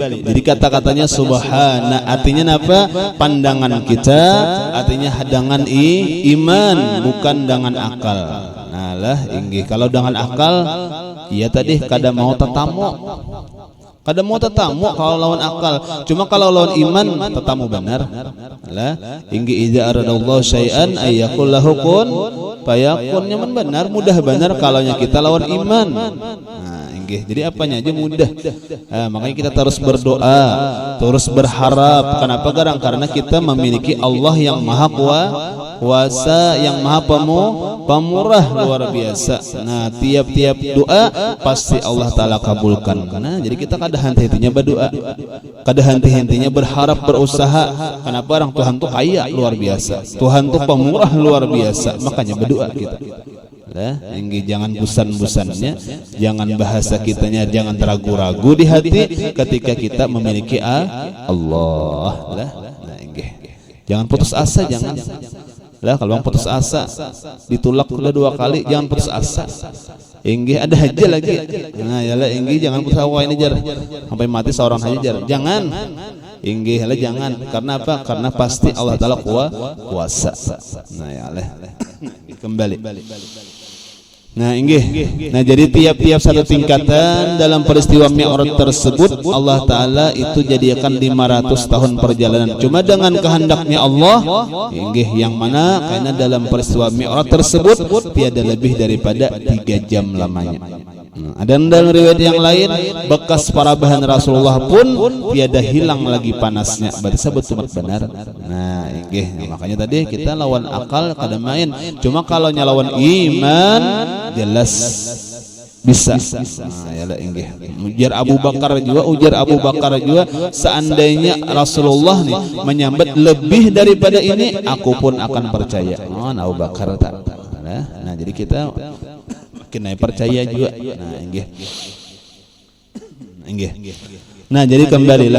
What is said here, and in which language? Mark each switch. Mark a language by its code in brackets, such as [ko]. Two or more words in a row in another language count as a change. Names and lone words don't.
[id] Jadi kata-katanya subhana artinya apa? Pandangan kita, artinya dengan iman, bukan dengan akal. Nah lah, inggih kalau dengan akal, iya tadi kada mau tetamu. Kada mau tetamu kalau lawan akal. Cuma kalau lawan iman tetamu benar. Lah, inggih [ar] idza aradallahu syai'an ayyakul lahu kun fayakun. [id] Nyaman benar, mudah benar kalaunya kita lawan iman. Jadi apanya aja mudah. Makanya kita terus berdoa, terus berharap. Kenapa? Karena kita memiliki Allah yang maha kuasa, yang maha pemurah luar biasa. Nah, tiap-tiap doa pasti [ar] Allah Ta'ala [id] kabulkan. Nah, jadi kita kada henti-hentinya berdoa, kada henti-hentinya berharap, berusaha. Kenapa? Orang Tuhan tuh kaya luar biasa, Tuhan tuh pemurah luar biasa. Makanya berdoa kita. Jangan bosan-bosannya, jangan bahasa kitanya jangan ragu-ragu di hati ketika kita memiliki Allah. Jangan putus asa, jangan. Lah kalau putus asa ditolak sudah 2 kali, jangan putus asa. Inggih ada haji lagi. Nah yalah inggih jangan kusawa ini jar sampai mati seorang haji jar. Jangan. Inggih yalah jangan. Karena apa? Karena pasti Allah Taala kuasa. Nah yalah. Kembali. Nah inggih. Nah jadi tiap-tiap satu tingkatan dalam peristiwa Mi'raj tersebut [ar] Allah Ta'ala [id] itu jadikan 500 tahun perjalanan. Cuma dengan kehendaknya Allah inggih yang mana karena dalam peristiwa Mi'raj tersebut tiada lebih daripada 3 jam lamanya. Ada dalam riwayat yang lain bekas para bahan Rasulullah pun tiada hilang lagi panasnya. Berarti betul benar. Nah inggih makanya tadi kita lawan akal kada main. Cuma kalau nyalawan iman jelas bisa. Nah, yalah inggih. Ujar Abu Bakar juga seandainya Rasulullah nih menyambat lebih daripada ini aku pun akan percaya. Oh, Abu Bakar tak. Nah, jadi kita kena percaya juga. Nah, inggih. Nah, jadi kembalilah.